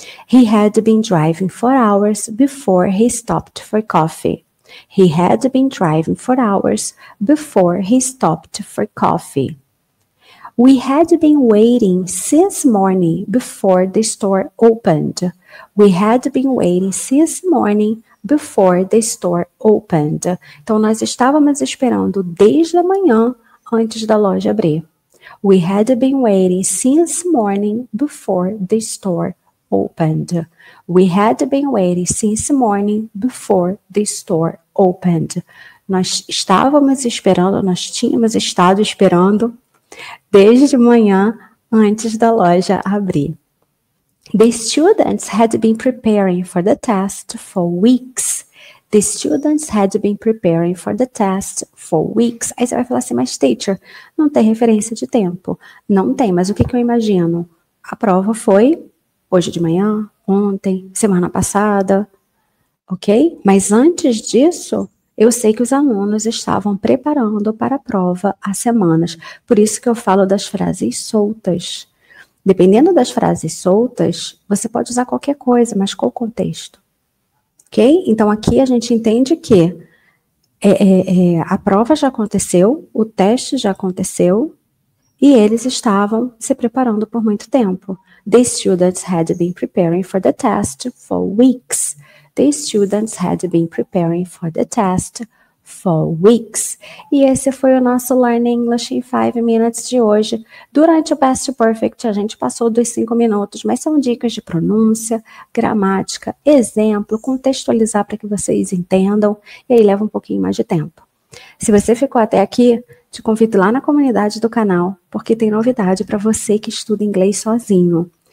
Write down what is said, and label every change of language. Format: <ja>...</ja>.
<en>He had been driving for hours before he stopped for coffee. He had been driving for hours before he stopped for coffee. We had been waiting since morning before the store opened. We had been waiting since morning before the store opened.</en> <pt>Então, nós estávamos esperando desde a manhã antes da loja abrir.</pt> <en>We had been waiting since morning before the store opened. We had been waiting since morning before the store opened.</en> <pt>Nós estávamos esperando, nós tínhamos estado esperando desde manhã antes da loja abrir.</pt> <en>The students had been preparing for the test for weeks. The students had been preparing for the test for weeks.</en> <pt>Aí você vai falar assim, mas teacher, não tem referência de tempo. Não tem, mas o que eu imagino? A prova foi hoje de manhã, ontem, semana passada, ok? Mas antes disso, eu sei que os alunos estavam preparando para a prova há semanas. Por isso que eu falo das frases soltas. Dependendo das frases soltas, você pode usar qualquer coisa, mas qual o contexto? Ok? Então, aqui a gente entende que a prova já aconteceu, o teste já aconteceu, e eles estavam se preparando por muito tempo.</pt> <en>The students had been preparing for the test for weeks. The students had been preparing for the test for weeks.</en> <pt>E esse foi o nosso Learn English in 5 Minutes de hoje. Durante o Past Perfect, a gente passou dos 5 minutos, mas são dicas de pronúncia, gramática, exemplo, contextualizar para que vocês entendam, e aí leva um pouquinho mais de tempo. Se você ficou até aqui, te convido lá na comunidade do canal, porque tem novidade para você que estuda inglês sozinho.</pt>